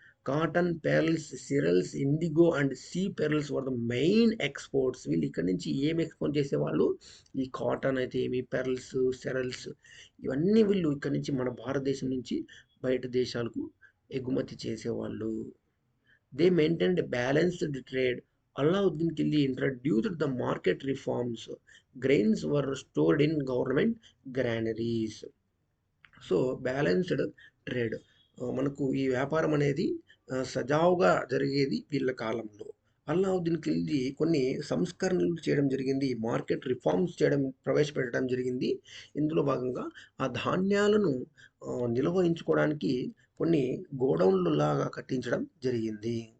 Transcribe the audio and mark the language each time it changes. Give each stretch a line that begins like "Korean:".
English: Cotton, pearls, cereals, indigo and sea pearls were the main exports.
Telugu: వీళ్ళు ఇక్కడ నుంచి ఏం ఎక్స్పోర్ట్ చేసేవాళ్ళు? ఈ కాటన్ అయితే ఏమి, పెరల్స్, సెరల్స్, ఇవన్నీ వీళ్ళు ఇక్కడ నుంచి మన భారతదేశం నుంచి బయట దేశాలకు ఎగుమతి చేసేవాళ్ళు.
English: They maintained balanced trade. Alauddin Khilji introduced the market reforms. Grains were stored in government granaries.
Telugu: So balanced trade, మనకు ఈ వ్యాపారం అనేది సజావుగా జరిగేది వీళ్ళ కాలంలో. అల్లావుద్దీన్ ఖిల్జీ కొన్ని సంస్కరణలు చేయడం జరిగింది, మార్కెట్ రిఫార్మ్స్ ప్రవేశపెట్టడం జరిగింది. ఇందులో భాగంగా ఆ ధాన్యాలను నిల్వహించుకోవడానికి కొన్ని గోడౌన్లు లాగా కట్టించడం జరిగింది.